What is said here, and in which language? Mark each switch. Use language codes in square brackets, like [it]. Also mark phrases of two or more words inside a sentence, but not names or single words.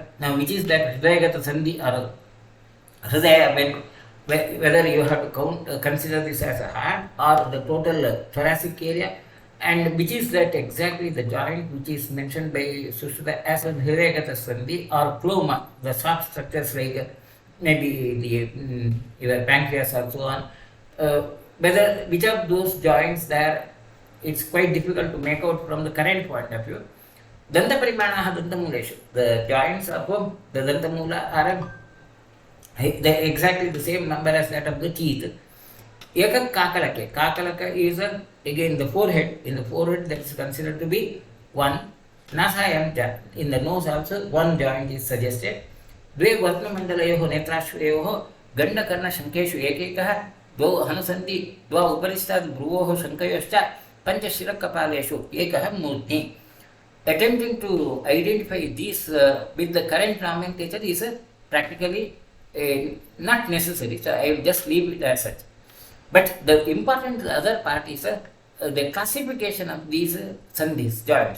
[en] Now, which is that [sa] hridayagata sandhi [en] or hridaya, whether you have to count, consider this as a heart or the total thoracic area, and which is that exactly the joint which is mentioned by Sushruta as a [sa] hridayagata sandhi [en] or kloma, the soft structures like maybe your pancreas or so on. Whether which of those joints there, it's quite difficult to make out from the current point of view. [sa] Danta parimanaha dantamuleshu, [en] the joints of the dantamula are exactly the same number as that of the teeth. [sa] Ekam kakalake. [en] Kakalaka is again the forehead. In the forehead, that is considered to be 1. Nasayam, in the nose also 1 joint is suggested. [sa] Dve vartnamandalayoho netrashvayoho gandakarna shankeshu ekekah dvau hanusanti dvau uparistad bhruvoho shankayoscha pancha shirakapaleshu ekah murtni. [en] Attempting to identify these with the current nomenclature is practically not necessary. So I will just leave it as such. But the important other part is the classification of these sandhis, joints.